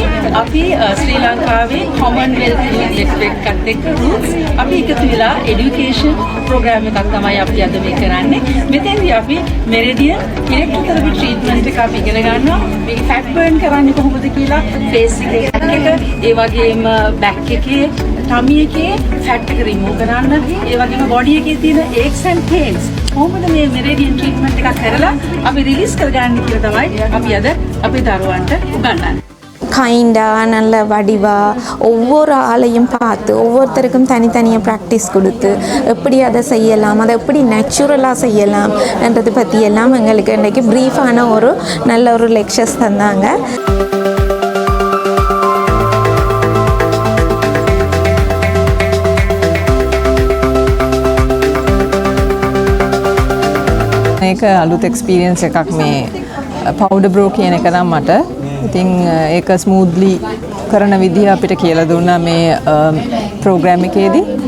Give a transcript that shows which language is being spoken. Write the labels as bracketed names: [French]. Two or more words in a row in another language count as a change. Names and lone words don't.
[Sinhala] අපි ශ්‍රී ලංකාවේ කොමන්වෙල්ත් නෙට්වර්ක් එකත් එක්ක අපි එකතු වෙලා [English] education program [Sinhala] එකක් තමයි අපි අද මේ කරන්නේ. මෙතෙන්දී අපි [English] meridian electrotherapy treatment [Sinhala] එක අපි ඉගෙන ගන්නවා. මේක [English] fat burn [Sinhala] කරන්නේ කොහොමද කියලා, ෆේස් එකේ ඒ වගේම බැක් එකේ tummy එකේ ෆැට් එක රිමූව් කරන්න, ඒ වගේම බොඩි එකේ තියෙන [English] aches and pains [Sinhala] කොහොමද මේ [English] meridian treatment [Sinhala] එකක් කරලා අපි රිලීස් කරගන්නේ කියලා තමයි අපි අද අපේ දරුවන්ට උගන්වන්නේ. [Tamil] கைண்டாக நல்ல வடிவாக ஒவ்வொரு ஆளையும் பார்த்து ஒவ்வொருத்தருக்கும் தனித்தனியாக ப்ராக்டிஸ் கொடுத்து எப்படி அதை செய்யலாம், அதை எப்படி நேச்சுரலாக செய்யலாம் என்றதை பற்றி எல்லாம் எங்களுக்கு இன்றைக்கு ப்ரீஃபான ஒரு நல்ல ஒரு லெக்சர்ஸ் தந்தாங்க. [Sinhala] මේක අලුත් එක්ස්පීරියන්ස් එකක් මේ [English] powder brow [Sinhala] කියන එක නම් මට. ඉතින් ඒක ස්මූත්ලි කරන විදිහ අපිට කියලා දුන්නා මේ ප්‍රෝග්‍රෑම් එකේදී.